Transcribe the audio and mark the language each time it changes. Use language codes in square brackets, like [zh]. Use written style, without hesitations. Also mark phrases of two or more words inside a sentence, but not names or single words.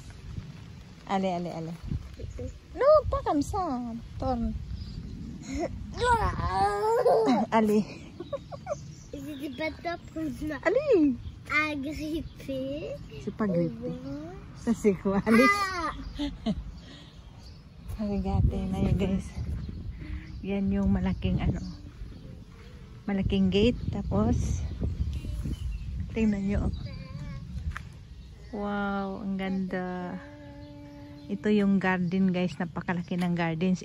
[fr] Allez. Non, pas comme ça. Tourne. Allez. C'était pas top pour moi. Allez. Agrippé. C'est pas grippé. Ça c'est quoi? Allez. [tl] Regate na yun, guys. Yan yung malaking malaking gate. Tapos tingnan nyo. Wow, ang ganda. Ito yung garden, guys. Napakalaki ng gardens.